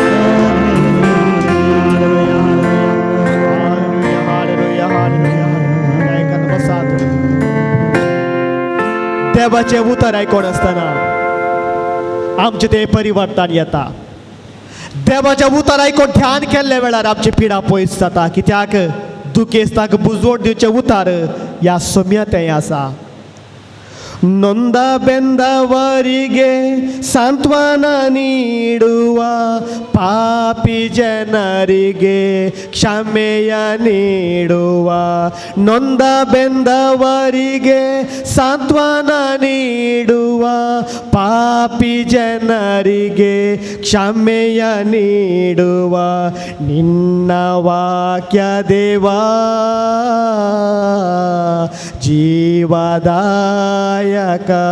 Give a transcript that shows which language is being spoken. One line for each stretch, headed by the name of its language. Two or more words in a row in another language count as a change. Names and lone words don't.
Konkani: देवाचे उतर आयकोन आसतना आमचे ते परिवर्तन येता देवाचे उतर आयकोन ध्यान केल्ले वेळार आमची पिडा पयस जाता कित्याक दुखेस्ताक बुजवट दिवचे उतर ह्या सोम्यातें आसा ನೊಂದ
Kannada: ಬೆಂದವರಿಗೆ ಸಾಂತ್ವನ ನೀಡುವ ಪಾಪಿಗಳಿಗೆ ಪಾಪಿ ಜನರಿಗೆ ಕ್ಷಮೆಯ ನೀಡುವ, ನೊಂದ ಬೆಂದವರಿಗೆ ಸಾಂತ್ವನ ನೀಡುವ, ಪಾಪಿ ಜನರಿಗೆ ಕ್ಷಮೆಯ ನೀಡುವ ನಿನ್ನ ವಾಕ್ಯ ದೇವಾ ಜೀವದಾಯಕ.